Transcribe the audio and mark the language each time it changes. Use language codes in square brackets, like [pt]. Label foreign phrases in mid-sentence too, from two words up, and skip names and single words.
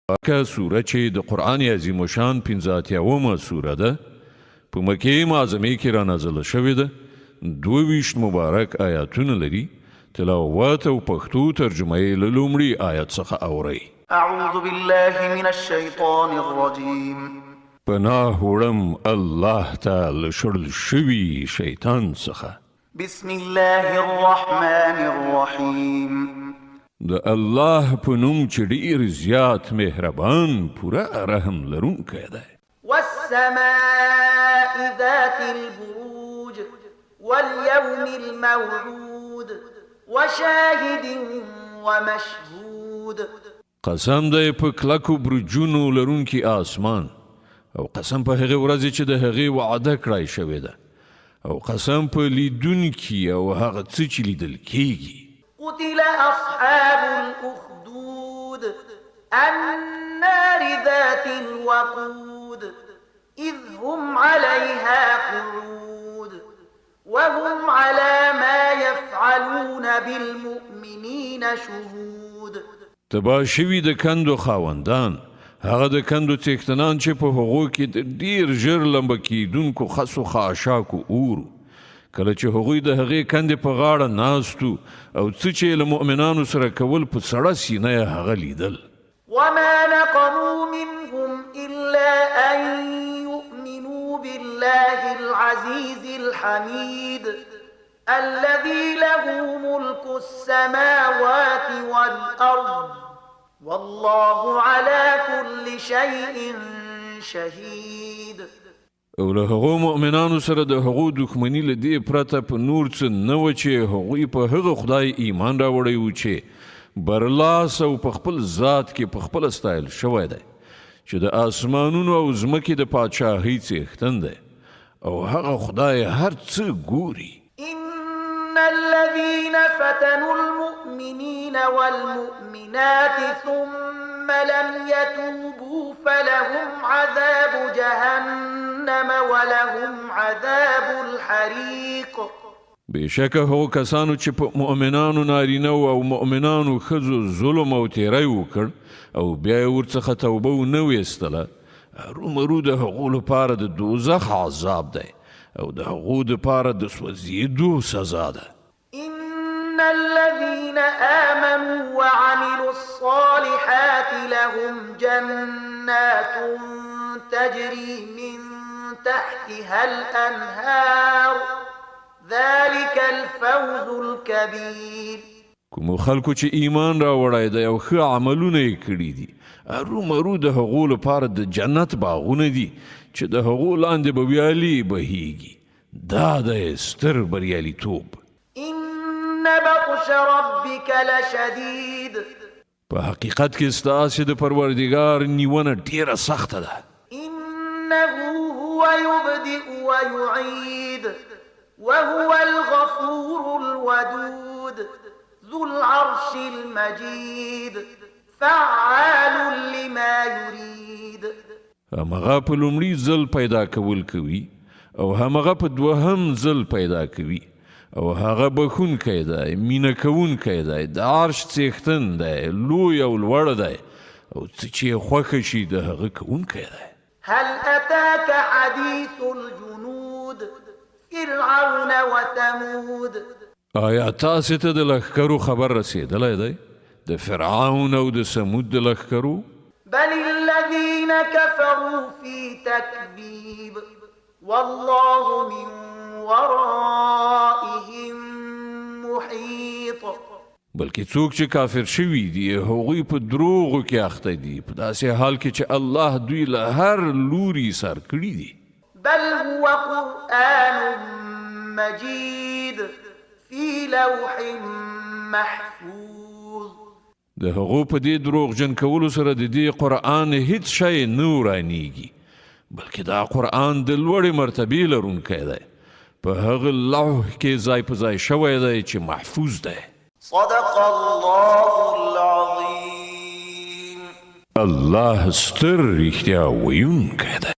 [ps] که سوره چې د قرآن عظیم الشان 85مه سوره ده په مکې معظمې کې را نازله شوې ده 22 مبارک آیاتونه لري تلاوت او پښتو ترجمه یې له لومړي آیت څخه اورئ [ar] اعوذ بالله من الشیطان الرجیم [ps] پناه وړم الله تعالی شړل شوي شیطان څخه [ar] بسم الله الرحمن الرحیم [ps] د الله په نوم چې ډېر زیات مهربان پوره رحم لرونکی دی [ar] والسماء ذات البروج واليوم الموعود وشاهد ومشهود [ps] قسم دی په کلکو برجونو لرونکي آسمان او قسم په هغې ورځې چې د هغې وعده کړای شوې ده او قسم په لیدونکي او هغه څه چې لیدل کیږي [ar] قتل أصحاب الأخدود النار ذات الوقود إذ هم عليها قعود وهم على ما يفعلون بالمؤمنين شهود [ps] تباه شوي د کندو خاوندان هغه د کندو څښتنان چې په هغو کې د ډېر ژر لمبه کیدونکو خسو خاشاکو اورو کله چې هغوی د هغې کندې په غاړه ناستو او څه چې له مؤمنانو سره کول په سړه سینه یې هغه لیدل [ar] وما نقموا منهم إلا أن يؤمنوا بالله العزيز الحميد الذي له ملك السماوات والأرض والله على كل شيء شهيد [ps] او له هغو مؤمنانو سره د هغو دښمني له دې پرته په نور څه نه وه چې هغوی په هغه خدای ایمان راوړی و چې برلاس او په خپل ذات کې په خپله ستایل شوی دی چې د آسمانونو او ځمکې د پاچاهۍ څښتن دی او هغه خدای هر څه ګوري [ar] إن الذين فتنوا المؤمنين والمؤمنات ثم لم يتوبوا فلهم عذاب جهنم ولهم عذاب الحريق [ps] بېشکه هغو کسانو چې په مؤمنانو نارینه او مؤمنانو ښځو ظلم او تیری وکړ او بیا یې ورڅخه توبه ونه ویستله هرومرو د هغو لپاره د دوزخ عذاب دی او د هغو دپاره د سوځېدو سزا ده [ar] إن الذين آمنوا وعملوا الصالحات لهم جنات تجري من تحتها الأنهار ذلك الفوز الكبير [ps] کومو خلکو چې ایمان راوړی دی او ښه عملونه یې کړي دي هرومرو د هغو لپاره د جنت باغونه دي چې د هغو لاندې به ویالې بهیږي دا دی ستر بریالیتوب [ar] إن بطش ربك لشديد [ps] په حقیقت کې ستاسې د پروردګار نیونه ډېره سخته ده [ar] إنه هو يبدئ ويعيد وهو الغفور الودود ذو العرش المجيد فعال لما يريد [ps] همغه په لومړي ځل پیدا کول کوي او همغه په دوهم ځل پیدا کوي او هغه بخونکی دی مینه کوونکی دی د عرش څښتن دی لوی او لوړ دی او څه چې یې خوښه شي د هغه کوونکی دی [ar] هل أتاك حديث الجنود فرعون وثمود [ps] آیا تاسې ته د لښکرو خبر رسېدلی دی د فرعون او د سمود د لښکرو [ar] بل الذين كفروا في تكذيب والله من ورائهم محيط [ps] بلکې څوک چې کافر شوي دي هغوی په دروغو کې اخته دي په داسې حال کې چې الله دوی له هر لوري سر کړي دي [ar] بل هو قرآن مجيد في لوح محفوظ [ps] د هغو په دې دروغجن کولو سره د دې قرآن هیڅ شی نه ورانیږي بلکې دا قرآن د لوړې مرتبې لرونکی دی په هغه لوح کې ځای په ځای شوی دی چې محفوظ دی [ar] صدق الله العظيم [ps] الله ستر رښتیا ویونکی دی